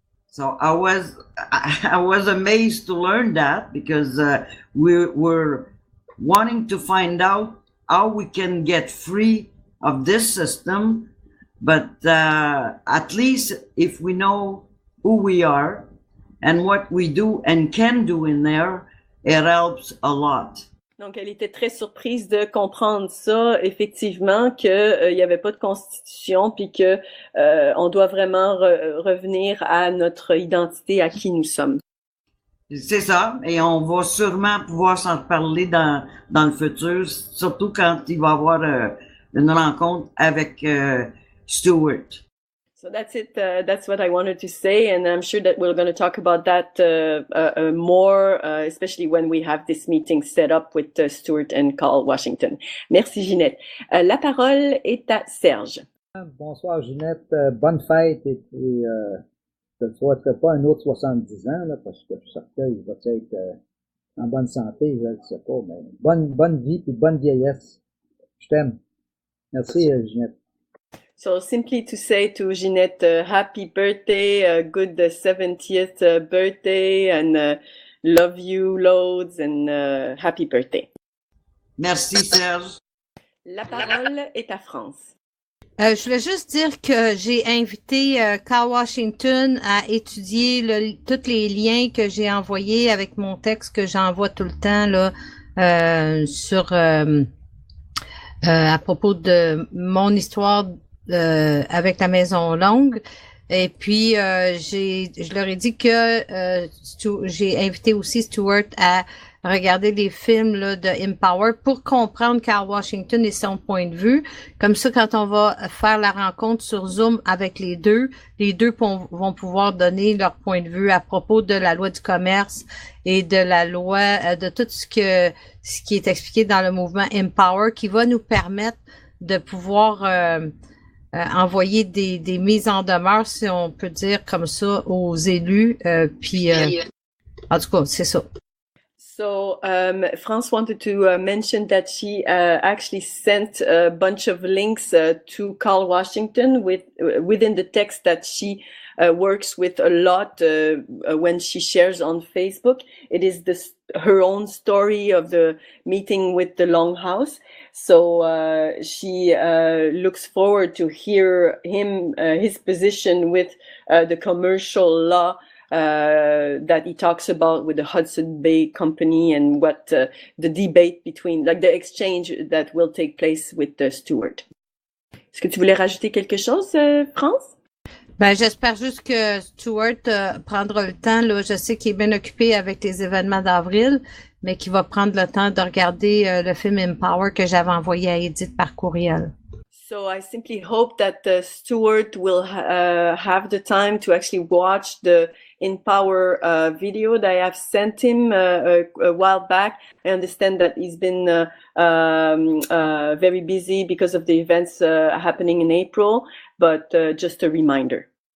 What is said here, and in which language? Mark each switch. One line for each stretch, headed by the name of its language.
English: So I was amazed to learn that because we're wanting to find out how we can get free of this system, but at least if we know who we are and what we do and can do in there, it helps a lot.
French: Donc, elle était très surprise de comprendre ça, effectivement, que il y avait pas de constitution, puis que on doit vraiment revenir à notre identité, à qui nous sommes. C'est ça, et on va sûrement pouvoir s'en reparler dans le futur, surtout quand il va y avoir une rencontre avec Stuart.
English: So that's it. That's what I wanted to say, and I'm sure that we're going to talk about that more, especially when we have this meeting set up with Stuart and Carl Washington.
French: Merci, Ginette. La parole est à Serge. Bonsoir, Ginette. Bonne fête et je ne souhaiterais pas un autre 70 ans, là, parce que je cercueil va être en bonne santé, je ne sais pas, mais bonne vie et bonne vieillesse. Je t'aime. Merci, Ginette.
English: So simply to say to Ginette, happy birthday, good 70th birthday, and love you loads, and happy birthday.
French: Merci, Serge. La parole est à France. Je voulais juste dire que j'ai invité Carl Washington à étudier tous les liens que j'ai envoyés avec mon texte que j'envoie tout le temps là sur à propos de mon histoire avec la Maison Longue. Et puis je leur ai dit que j'ai invité aussi Stuart à regarder les films là, de Empower pour comprendre Carl Washington et son point de vue. Comme ça, quand on va faire la rencontre sur Zoom avec les deux vont pouvoir donner leur point de vue à propos de la loi du commerce et de la loi, de tout ce qui est expliqué dans le mouvement Empower, qui va nous permettre de pouvoir envoyer des mises en demeure, si on peut dire comme ça, aux élus. Puis, en tout cas, c'est ça.
English: So France wanted to mention that she actually sent a bunch of links to Carl Washington within the text that she works with a lot when she shares on Facebook. It is her own story of the meeting with the Longhouse. So she looks forward to hear his position with the commercial law that he talks about with the Hudson Bay Company, and what the debate between, like the exchange that will take place with Stuart.
French: Est-ce que tu voulais rajouter quelque chose, France? Ben, j'espère juste que Stuart prendra le temps, là. Je sais qu'il est bien occupé avec les événements d'avril, mais qu'il va prendre le temps de regarder le film Empower que j'avais envoyé à Edith par courriel.
English: So I simply hope that Stuart will have the time to actually watch the Empower video that I have sent him a while back. I understand that he's been very busy because of the events happening in April, but just a reminder.